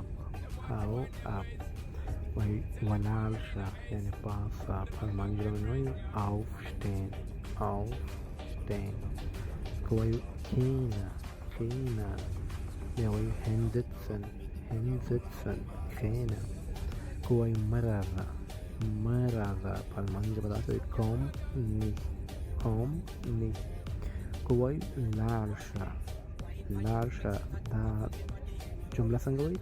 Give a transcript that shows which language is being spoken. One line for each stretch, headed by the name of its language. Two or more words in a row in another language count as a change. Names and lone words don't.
German: hau ab.
Pashto: وایي ولاړ شه یعنې پاڅه، په الماني ژبه باندې وایي aufstehen. aufstehen. که وایو کښېنه، کښېنه، بیا وایي hinsitzen. hinsitzen کښېنه. که وایو مه راځه، مه راځه، په الماني ژبه داسې وایي
German: komm nicht. komm nicht.
Pashto: که وایو لاړ شه، لاړ شه، دا جمله څنګه وایي؟